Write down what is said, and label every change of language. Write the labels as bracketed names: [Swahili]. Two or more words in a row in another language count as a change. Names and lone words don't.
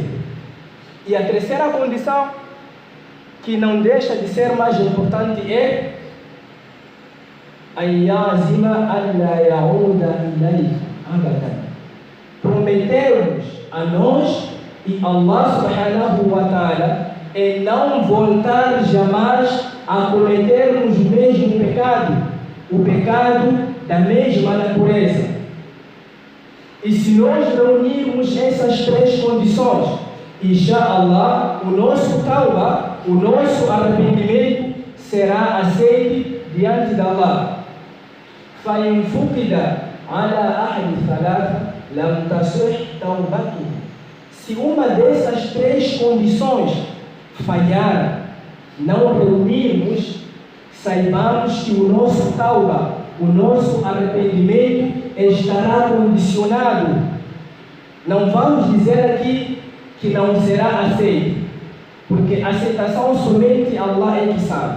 [Portuguese] E a terceira condição, que não deixa de ser mais importante, é prometermos a nós e Allah [Arabic] سبحانه وتعالى [Portuguese] em não voltar jamais a cometermos o mesmo pecado, o pecado da mesma natureza. E se nós reunirmos essas 3 condições, inshallah, o nosso tauba, o nosso arrependimento será aceito diante de Allah. [Arabic] فَإِنْ فُقِدَ عَلَى أَحْدِ ثَلَاثَ لَمْ تَصِحْ تَوْبَتُهُ. [Portuguese] Se uma dessas 3 condições falhar, não reunirmos, saibamos que o nosso tauba, o nosso arrependimento estará condicionado. Não vamos dizer aqui que não será aceito, porque a aceitação somente Allah é que sabe.